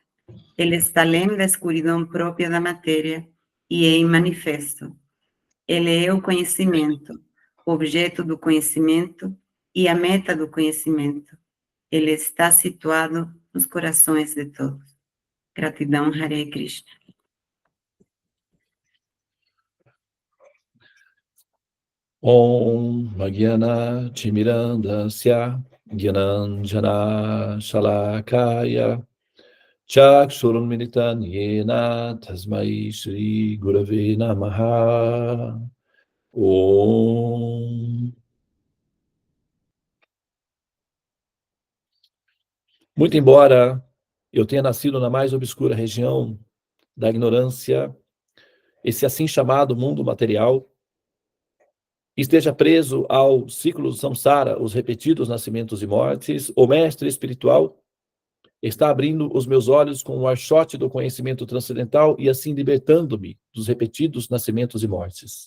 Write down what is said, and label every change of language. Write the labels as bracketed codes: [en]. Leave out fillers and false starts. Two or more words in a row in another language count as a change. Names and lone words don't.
[pt] Ele está além da escuridão própria da matéria e é imanifesto. Ele é o conhecimento, o objeto do conhecimento e a meta do conhecimento. Ele está situado nos corações de todos. Gratidão, Hare Krishna. [sa] ॐ मग्यान तिमिरान्धस्य ज्ञानाञ्जन शलाकया चक्षुरुन्मीलितं येन तस्मै श्री गुरवे नमः. Om. [pt] Muito embora eu tenha nascido na mais obscura região da ignorância, esse assim chamado mundo material, esteja preso ao ciclo do samsara, os repetidos nascimentos e mortes, o mestre espiritual está abrindo os meus olhos com o archote do conhecimento transcendental e assim libertando-me dos repetidos nascimentos e mortes.